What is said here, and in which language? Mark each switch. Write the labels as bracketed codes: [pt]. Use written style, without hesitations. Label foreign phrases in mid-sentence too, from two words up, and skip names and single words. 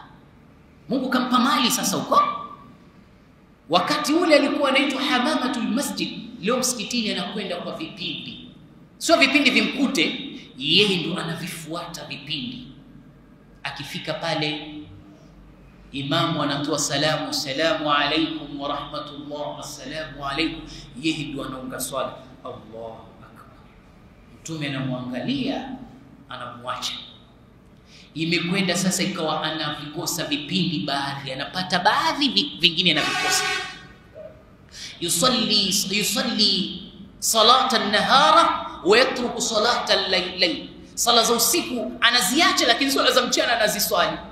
[sw] Mungu kampa mali sasa huko. Wakati ule alikuwa anaitwa [ar] حمامة المسجد, [sw] leo msikitini anakwenda kwa vipindi, sio vipindi vimkute yeye, ndo anavifuata vipindi. Akifika pale imamu anatoa salamu, [ar] السلام عليكم ورحمة الله، السلام عليكم, [sw] yeye ndo anaunga swala, [ar] الله أكبر. [sw] Mtume anamwangalia, anamwacha. Imekwenda sasa ikawa anavikosa vipindi, baadhi anapata, baadhi vingine anavikosa. [ar] يصلي صلاة النهار ويترك صلاة الليل, [sw] sala za usiku anaziacha, lakini sala za mchana anaziswali.